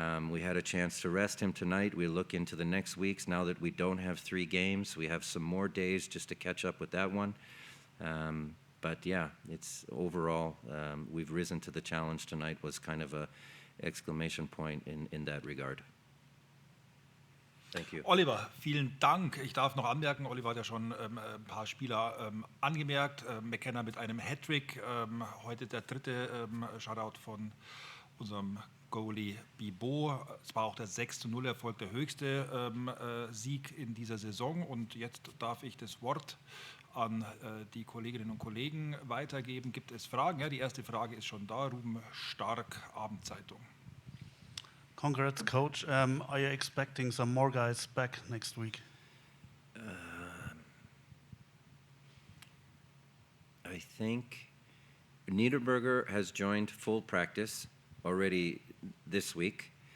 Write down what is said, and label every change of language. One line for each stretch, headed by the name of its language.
English: We had a chance to rest him tonight. We look into the next weeks. Now that we don't have 3 games, we have some more days just to catch up with that one. But yeah, it's overall, we've risen to the challenge tonight was kind of a exclamation point in that regard. Thank you.
German: Oliver, vielen Dank. Ich darf noch anmerken, Oliver hat ja schon ein paar Spieler angemerkt. McKenna mit einem Hattrick. Heute der dritte Shutout von unserem Goalie Bibo. Es war auch der 6:0 Erfolg, der höchste Sieg in dieser Saison. Und jetzt darf ich das Wort an die Kolleginnen und Kollegen weitergeben. Gibt es Fragen? Ja, die erste Frage ist schon da. Ruben Stark, Abendzeitung.
English: Congrats, Coach. Are you expecting some more guys back next week? I think Niederberger has joined full practice already this week.